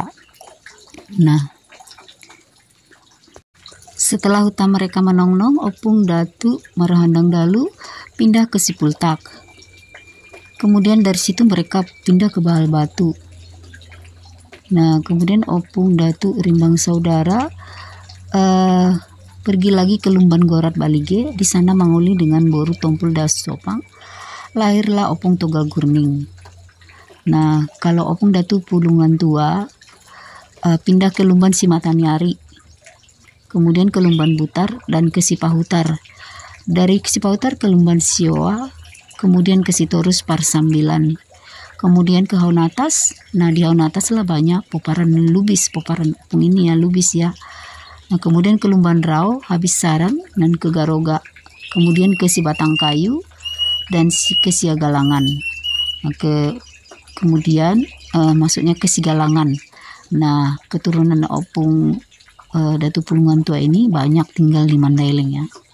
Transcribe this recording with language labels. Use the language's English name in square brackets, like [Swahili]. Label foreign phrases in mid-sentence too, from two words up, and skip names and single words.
[Indonesian] Nah, setelah hutan mereka menongnong, Opung Datu Marhandang Dalu pindah ke Sipultak. Kemudian dari situ mereka pindah ke Bahal Batu. Nah, kemudian Opung Datu Rimbang Saudara pergi lagi ke Lumban Gorat Balige. Di sana manguli dengan Boru Tompul Dasopang. Lahirlah Opung Toga Gurning. Nah, kalau Opung Datu Pulungan Tua pindah ke Lumban Simatanyari, kemudian ke Lumban Butar dan ke Sipahutar. Dari Sipahutar ke Lumban Sioa, kemudian ke Sitorus Parsambilan, kemudian ke Haunatas. Nah, di Haunatas lah banyak poparan lubis, poparan Opung ini ya, lubis ya. Nah, kemudian ke Lumban Rau, habis Sarang, dan ke Garoga, kemudian ke Sibatang Kayu dan ke Siagalangan. Nah, kemudian masuknya ke Sigalangan. Nah, keturunan Opung Datu Pulungan Tua ini banyak tinggal di Mandailing ya.